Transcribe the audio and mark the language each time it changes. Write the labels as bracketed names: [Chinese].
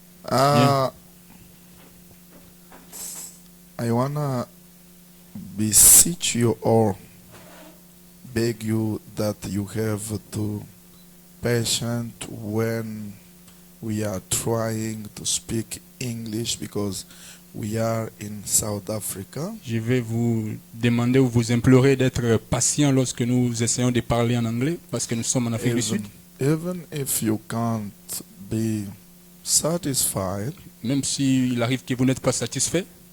[English] I wanna beseech you or beg you that you have to patient when we are trying to speak English because we are in South Africa. [French] Je vais vous demander ou vous implorer d'être patient lorsque nous essayons de parler en anglais parce que nous sommes en Afrique du Sud. [English] Even if you can't be satisfied, [French] Même s'il arrive que vous n'êtes pas satisfait,